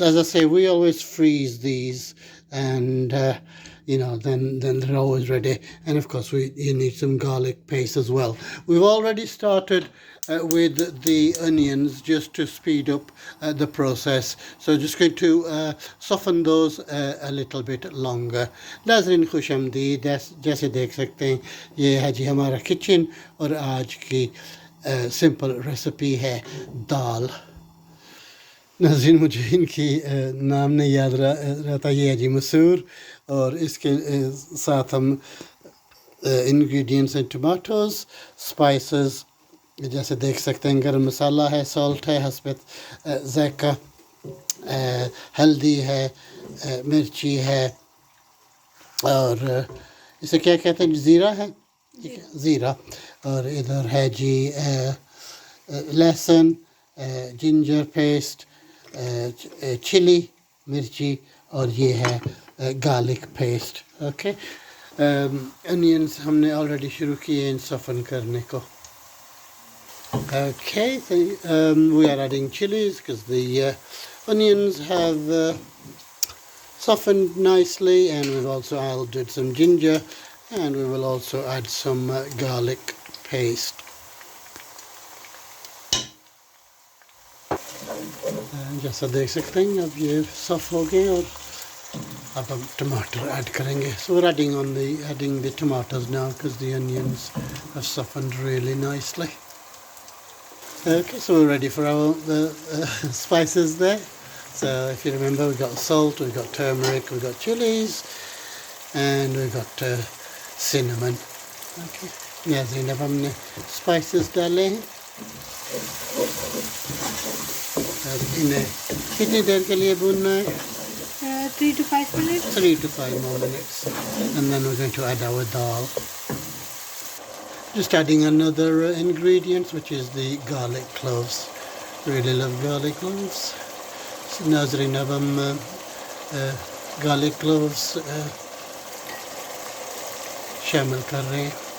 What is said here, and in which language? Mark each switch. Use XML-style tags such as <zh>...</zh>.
<en>As I say, we always freeze these, and then they're always ready. And of course you need some garlic paste as well. We've already started with the onions just to speed up the process, so just going to soften those a little bit longer.</en> <hi>नाज़रीन खुश आमदीद, जैसे देख सकते हैं ये है जी हमारा किचन, और आज की सिंपल रेसिपी है दाल. नाज़रीन मुझे इनकी नाम नहीं याद रहता. ये है जी मसूर, और इसके साथ हम इंग्रेडिएंट्स हैं टमाटोज, स्पाइसेस जैसे देख सकते हैं, गरम मसाला है, सॉल्ट है हस्बे ज़ायका, हल्दी है, मिर्ची है, और इसे क्या कहते हैं, ज़ीरा है, ज़ीरा. और इधर है जी लहसुन, जिंजर पेस्ट, चिली मिर्ची, और ये है गार्लिक पेस्ट. ओके, अनियंस हमने ऑलरेडी शुरू किए इन सफ़न करने को.</hi> <en>Okay, so we are adding chilies because the onions have softened nicely, and we've also added some ginger, and we will also add some garlic paste.</en> <hi>जैसा देख सकते हैं अब ये सॉफ्ट हो गए, और अब हम टमाटर ऐड करेंगे.</hi> <en>So we're adding the tomatoes now because the onions have softened really nicely. Okay, so we're ready for our spices there. So if you remember, we've got salt, we've got turmeric, we've got chilies, and we've got cinnamon.</en> <hi>Okay, नाज़रीन अब हमने spices डाले हैं. अब इन्हें कितनी देर के लिए भूनना है?</hi> <en>3 to 5 minutes. 3 to 5 more minutes, and then we're going to add our dal. Just adding another ingredient, which is the garlic cloves. Really love garlic cloves.</en> <hi>So नाज़रीन अब हम garlic cloves शामिल कर रहे हैं.</hi>